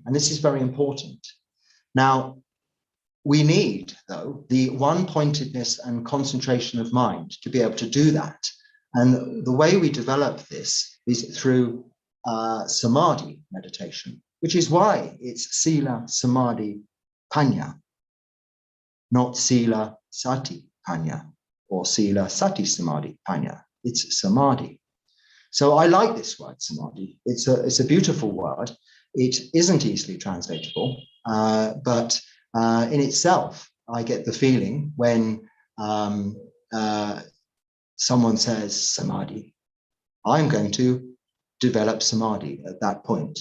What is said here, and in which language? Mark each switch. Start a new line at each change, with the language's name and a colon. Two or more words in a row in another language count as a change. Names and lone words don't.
English: And this is very important. Now, we need, though, the one-pointedness and concentration of mind to be able to do that. And the way we develop this is through samadhi meditation, which is why it's Sila, Samadi, Panya, not Sila, Sati, Panya, or Sila, Sati, Samadhi, Panya. It's Samadhi. So I like this word, Samadhi. It's a beautiful word. It isn't easily translatable, but in itself, I get the feeling when someone says Samadhi, I'm going to develop Samadhi at that point.